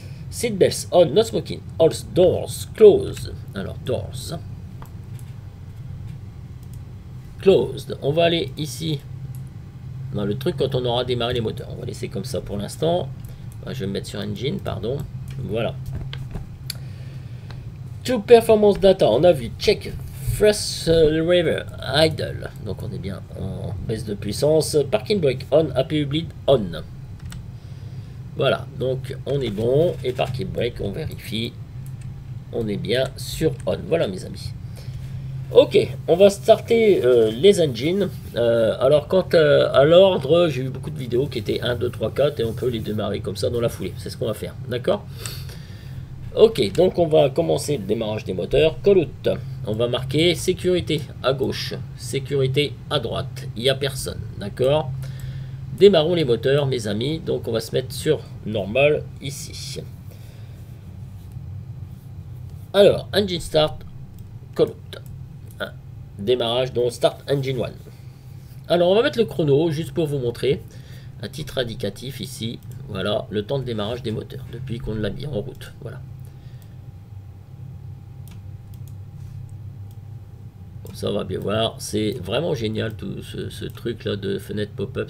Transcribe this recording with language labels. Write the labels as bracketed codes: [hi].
[en] Seatbelts on, no smoking, all doors closed. Alors, doors closed. [fr] On va aller ici dans le truc quand on aura démarré les moteurs. On va laisser comme ça pour l'instant. Je vais me mettre sur engine, pardon. Voilà. [en] To performance data, [fr] on a vu [en] check thrust lever idle. [fr] Donc on est bien en baisse de puissance. [en] Parking brake on, APU bleed on. [fr] Voilà, donc on est bon. Et parking brake, on vérifie. On est bien sur on. Voilà mes amis. Ok, on va starter les engines. Alors quant à l'ordre, j'ai eu beaucoup de vidéos qui étaient 1, 2, 3, 4 et on peut les démarrer comme ça dans la foulée. C'est ce qu'on va faire, d'accord? Ok, donc on va commencer le démarrage des moteurs. Call out. On va marquer sécurité à gauche, sécurité à droite. Il n'y a personne, d'accord? Démarrons les moteurs, mes amis. Donc on va se mettre sur normal ici. [en] Alors, engine start, call out. [fr] Démarrage, donc [en] start engine 1. [fr] Alors on va mettre le chrono juste pour vous montrer à titre indicatif ici. Voilà, le temps de démarrage des moteurs, depuis qu'on l'a mis en route. Voilà. Bon, ça on va bien voir. C'est vraiment génial tout ce truc là de fenêtre pop-up.